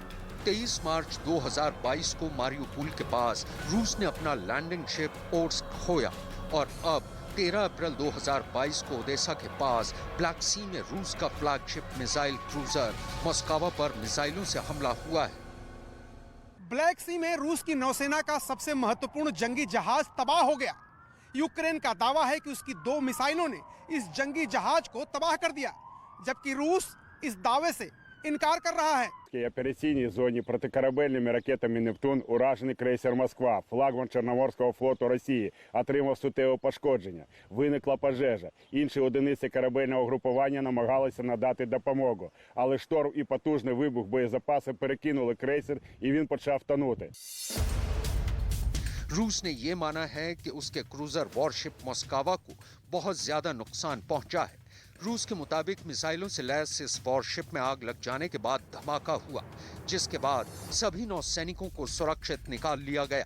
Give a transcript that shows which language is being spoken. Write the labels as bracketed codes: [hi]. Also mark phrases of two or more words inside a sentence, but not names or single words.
[hi] 23 मार्च 2022 को मारियोपोल के पास रूस ने अपना लैंडिंग शिप ओर्स्क खोया और अब 13 अप्रैल 2022 को ओडेसा के पास ब्लैक सी में रूस का फ्लैगशिप मिसाइल क्रूजर मॉस्कोवा पर मिसाइलों से हमला हुआ है। ब्लैक सी में रूस की नौसेना का सबसे महत्वपूर्ण जंगी जहाज तबाह हो गया। यूक्रेन का दावा है कि उसकी 2 मिसाइलों ने इस जंगी जहाज को तबाह कर दिया, जबकि रूस इस दावे से इनकार कर रहा है। [uk] В операційній зоні протикорабельними ракетами «Нептун» уражений крейсер «Москва», флагман Чорноморського флоту Росії, отримав суттєве пошкодження. Виникла пожежа. Інші одиниці корабельного групування намагалися надати допомогу. Але шторм і потужний вибух боєзапаси перекинули крейсер, і він почав тонути. [hi] रूस ने यह माना है कि उसके क्रूजर वॉरशिप मॉस्कोवा को बहुत ज्यादा नुकसान पहुंचा है। रूस के मुताबिक मिसाइलों से लैस इस वॉरशिप में आग लग जाने के बाद धमाका हुआ, जिसके बाद सभी नौसैनिकों को सुरक्षित निकाल लिया गया।